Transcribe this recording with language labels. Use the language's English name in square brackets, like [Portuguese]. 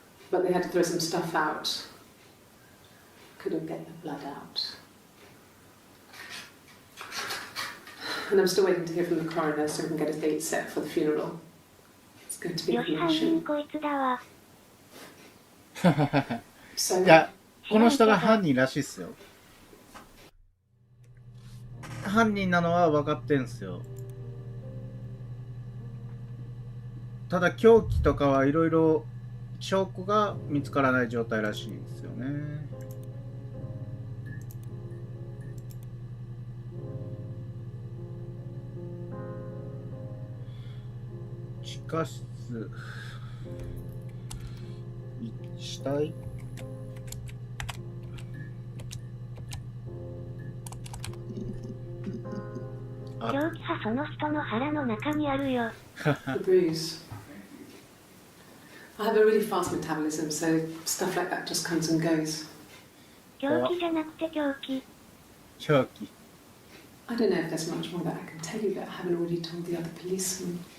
[English] But they had to throw some stuff out. Couldn't get the blood out. And I'm still waiting to hear from the coroner so we can get a date set for the funeral. It's going to be a commission. So, [Japanese] いや、この人が犯人らしいっすよ。犯人なのは分かってんすよ。ただ凶器とかはいろいろ証拠が見つからない状態らしいんですよね。地下室、死体、凶器はその人の腹の中にあるよ。 [English] The bruise. I have a really fast metabolism, so stuff like that just comes and goes. [Japanese] 凶器じゃなくて凶器。凶器。 [English] I don't know if there's much more that I can tell you that I haven't already told the other policemen.